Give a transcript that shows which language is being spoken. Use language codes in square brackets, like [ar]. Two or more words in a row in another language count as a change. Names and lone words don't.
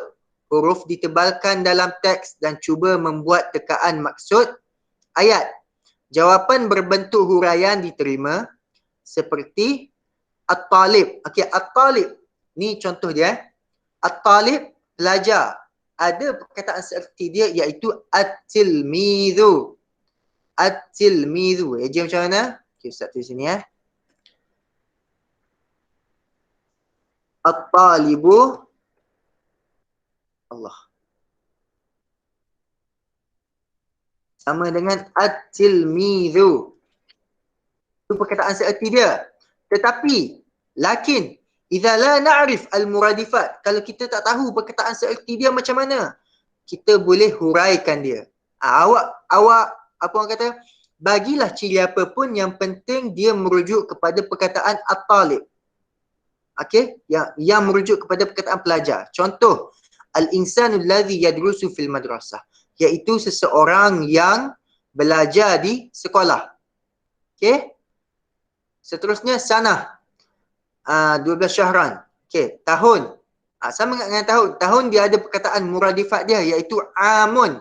[ms] Huruf ditebalkan dalam teks dan cuba membuat tekaan maksud ayat. Jawapan berbentuk huraian diterima seperti at-talib. Okey, at-talib. Ni contoh dia. At-talib, pelajar. Ada perkataan seerti dia iaitu at-tilmidhu. At-tilmidhu. Eja macam mana? Okey, Ustaz tulis sini ya. At-talibu. Allah. Sama dengan at-tilmidhu. Itu perkataan seerti dia. Tetapi, [ar] lakin, idza la na'rif al-muradifat. [ms] Kalau kita tak tahu perkataan seerti dia macam mana, kita boleh huraikan dia. Awak apa orang kata, bagilah ciri apa pun, yang penting dia merujuk kepada perkataan at-talib. Okey, yang merujuk kepada perkataan pelajar. Contoh, [ar] al-insanu alladhi yadrusu fil madrasah, [ms] iaitu seseorang yang belajar di sekolah. Okey? Seterusnya sanah. 12 syahran. Okey, tahun. Sama dengan tahun. Tahun dia ada perkataan muradifat dia iaitu amun.